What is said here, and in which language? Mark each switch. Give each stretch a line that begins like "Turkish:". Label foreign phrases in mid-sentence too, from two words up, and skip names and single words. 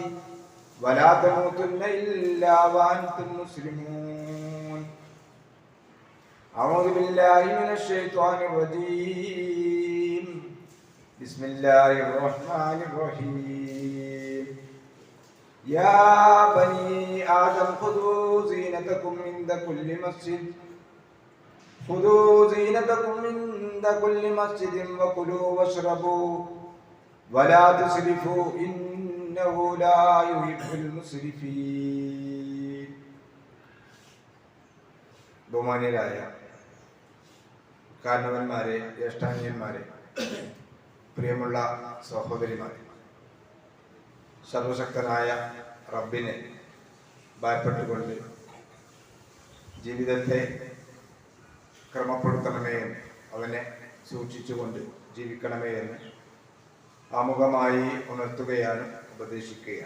Arabic: ولا تموتن إلا وأنتم مسلمون أعوذ بالله من الشيطان الرجيم بسم الله الرحمن الرحيم يا بني آدم خذوا زينتكم عند كل مسجد وكلوا واشربوا ولا تسرفوا إنه لا يحب المسرفين.
Malayalam: ബഹുമാന്യരായ കാരണവന്മാരെ, ജ്യേഷ്ഠാന്യന്മാരെ, പ്രിയമുള്ള സഹോദരിമാരെ, സർവശക്തനായ റബ്ബിനെ ഭയപ്പെട്ടുകൊണ്ട് ജീവിതത്തെ ക്രമപ്പെടുത്തണമേ എന്ന്, അവനെ സൂക്ഷിച്ചുകൊണ്ട് ജീവിക്കണമേ എന്ന് ആമുഖമായി ഉണർത്തുകയാണ്, ഉപദേശിക്കുകയാണ്.